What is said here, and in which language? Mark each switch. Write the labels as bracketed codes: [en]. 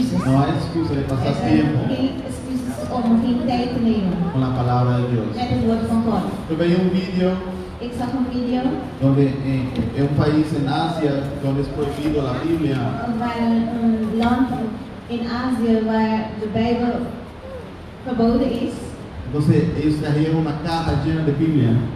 [es] No hay excusa de pasar tiempo. Con la palabra de Dios. [nl] Met el word van God. [es] Yo vi un video. [nl] Ik zag een video. [es] Donde en un país en Asia donde es prohibido la Biblia. [nl] Waar een land in Azië waar de Bijbel verboden is. [es] Entonces ellos trajeron una caja llena de Biblia.